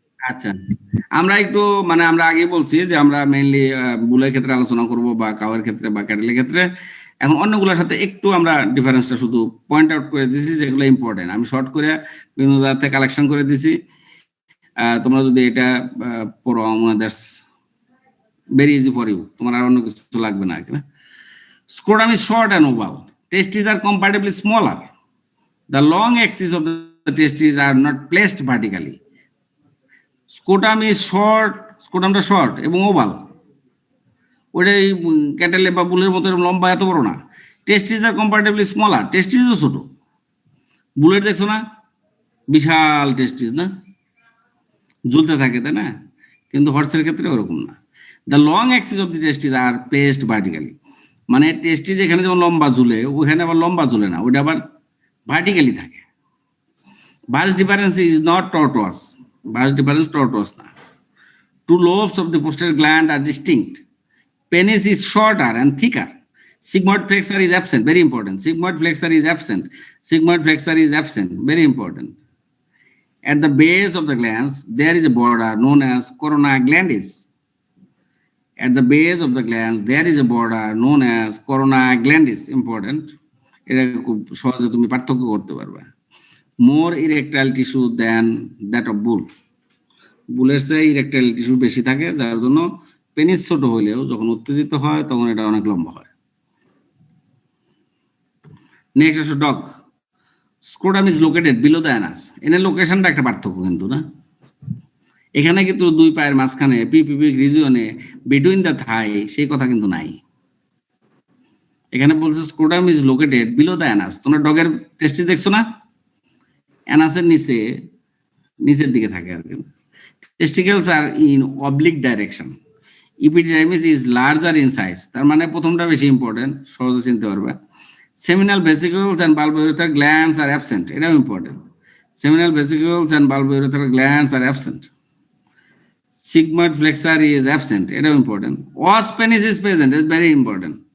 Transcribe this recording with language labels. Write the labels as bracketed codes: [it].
[bn] আচ্ছা, আমরা একটু আমরা আগে বলছি যে আমরা মেইনলি বুলের ক্ষেত্রে আলোচনা করব বা কাওয়ের ক্ষেত্রে বা ক্যাটেলের ক্ষেত্রে। এখন অন্যগুলোর সাথে একটু আমরা ডিফারেন্সটা শুধু পয়েন্ট আউট করে দিয়েছি যেগুলো ইম্পর্টেন্ট। আমি শর্ট করে বিভিন্ন জায়গা থেকে কালেকশন করে দিয়েছি। তোমরা যদি এটা পড়ো, [en] that's very easy for you, [bn] তোমার আর অন্য কিছু লাগবে না। [en] Scrotum is short and oval. Testes are comparatively smaller. The long axis of the testes are not placed vertically. Scrotum is short, scrotumটা short [bn] এবং ওভাল। ওইটাই ক্যাটেলে বা বুলের মতো লম্বা, এত বড় না। [en] testes are comparatively smaller, [bn] টেস্টিসও ছোট। বুলের দেখছো না, বিশাল টেস্টিস, না, ঝুলতে থাকে, তাই না? কিন্তু হর্সের ক্ষেত্রে ওরকম না। [en] The long axis of the testes are placed vertically. [bn] মানে টেস্টিস এখানে যেমন লম্বা ঝুলে, ওখানে আবার লম্বা ঝুলে না, ওইটা আবার ভার্টিক্যালি থাকে। [en] vas deferens is not tortuous, [bn] vas deferens টর্টোয়াস না। [en] Two lobes of the posterior gland are distinct. Penis is shorter and thicker. Sigmoid flexor is absent, very important. Sigmoid flexor is absent. Sigmoid flexor is absent, very important. At the base of the glands, there is a border known as corona glandis. At the base of the glands, there is a border known as corona glandis, important. [bn] এটা খুব সহজে তুমি পার্থক্য করতে পারবে। [en] More erectile tissue than that of bull. [bn] বুলের চেয়ে erectile tissue বেশি থাকে, যার জন্য পেনিস ছোট হলেও যখন উত্তেজিত হয় তখন এটা অনেক লম্বা হয়। নেক্সট আসো dog. [en] Scrotum is located below the anus. [bn] এর লোকেশনটা একটা পার্থক্য কিন্তু, না, এখানে কিন্তু দুই পায়ের মাঝখানে পিপিপিক রিজিয়নে [en] between the thigh [bn] সেই কথা কিন্তু নাই। এখানে বলছে [en] Scrotum is located below the anus. [bn] তোমরা ডগের টেস্টি দেখছো না, অ্যানাসের নিচের দিকে থাকে আর কি। [en] Testicles are in oblique direction. Epididymis is larger in size. [bn] তার মানে প্রথমটা বেশি ইম্পর্টেন্ট, সহজে চিনতে পারবে। [en] seminal vesicles and bulbourethral glands are absent, [bn] এটাও important. [en] Seminal vesicles and bulbourethral glands are absent. Sigmoid flexor is absent, [bn] এটাও important. [en] Os penis is present, it's very important.